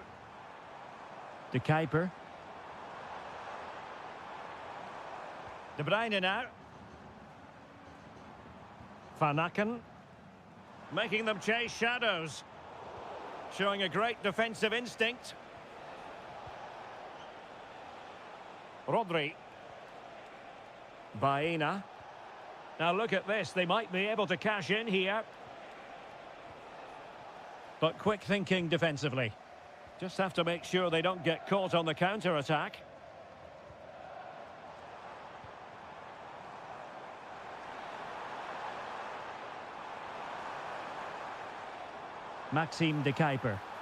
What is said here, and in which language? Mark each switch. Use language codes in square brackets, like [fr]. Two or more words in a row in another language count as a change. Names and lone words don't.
[en] De Kuiper. De Bruyne now. Van Aken. Making them chase shadows. Showing a great defensive instinct. Rodri. Baena. Now look at this. They might be able to cash in here. But quick thinking defensively. Just have to make sure they don't get caught on the counter-attack. Maxime de Kuiper.